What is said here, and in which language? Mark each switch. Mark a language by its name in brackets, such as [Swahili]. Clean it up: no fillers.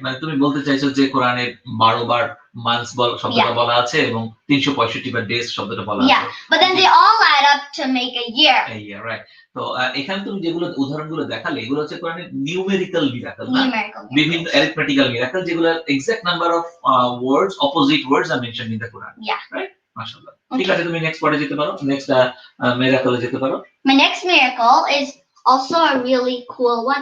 [Bangla] মানে তুমি বলতে চাইছো যে কোরআনে 12 বার মান্থস শব্দটা বলা আছে এবং 365 বার ডেজ শব্দটা বলা আছে. [English] Yeah, but then they all add up to make a year. A year, right. [Bangla] তো এখানে তুমি যেগুলো উদাহরণগুলো দেখালে এগুলো হচ্ছে কোরআনের নিউমেরিক্যাল মিরাকল, না? [English] বিভিন্ন arithmetical miracle যেগুলো exact number of words, opposite words are mentioned in the Quran. Yeah. Right? মাশাআল্লাহ. [Bangla] ঠিক আছে, তুমি নেক্সট পড়ে যেতে পারো, নেক্সট মিরাকলে যেতে পারো. [English] My next miracle is also a really cool one.